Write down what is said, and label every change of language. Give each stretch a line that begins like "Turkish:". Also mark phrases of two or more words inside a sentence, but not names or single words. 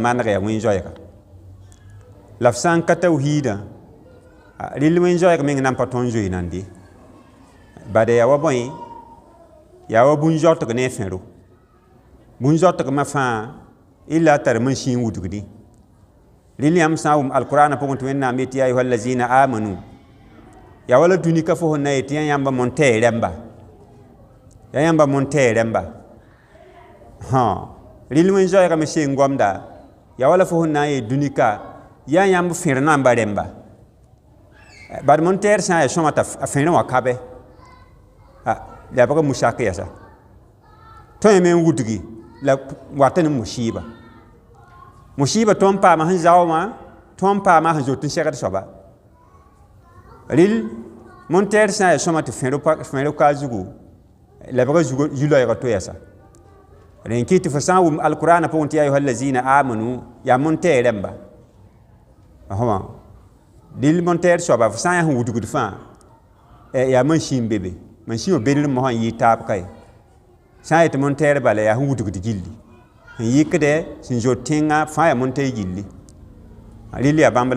Mossi: maneg yaa wẽn-zoɛɛga la f sã n ka tawhiidã rɩl wẽn-zoɛɛg meng na n pa tõnd zoe nande bada yaa wa bõe yaa wa bũn-zoatg ne a fẽro bũn-zoatgmã fãa illa a tar mansiin wudgdẽ rɩl yãmb sã n wʋm alqurana pʋgẽ tɩ wẽnnaam yetɩ
Arabic: يا أيها الذين آمنوا
Mossi: yaa wala dũnika fo sẽn na yetɩ yã yãmba mon-tɛɛ rẽmba yaa yãmba mon-tɛɛ rẽmba rɩl wẽn-zoɛɛgã me seen goamda yaa wala fo sẽn na n yee dũnika yaa yãmb fẽr namba rẽmba bad mon-tɛɛr sã n yaa sõma t'a fẽrẽ wã kabe labga musak yasa tõe me n wudgi la wata ne musiiba tõnd paama sẽn zaoomã tõnd paama sẽn zot n segd soaba rɩl mon-tɛɛr sã n yaa sõma tɩ fẽr ka zugu labga zu-loɛɛgã to yasa rẽn kɩ tɩ fo sã n wʋm alqurana pʋgẽ tɩ
Arabic: يا أيها الذين آمنوا
Mossi: yaa mon-tɛɛ rẽmba dɩl mon-tɛɛr soaba fo sã n yaa sẽn wudgd fãa yaa mansiin bebe mansiin wã bedr mosã n yɩ taab ka ye sã n yetɩ mon-tɛɛr bala yaa sẽn wudgd gilli sẽn yɩkdɛ sẽn zot tẽngã fãa yaa mon-tɛɛ gilli rɩl yaa bãmb la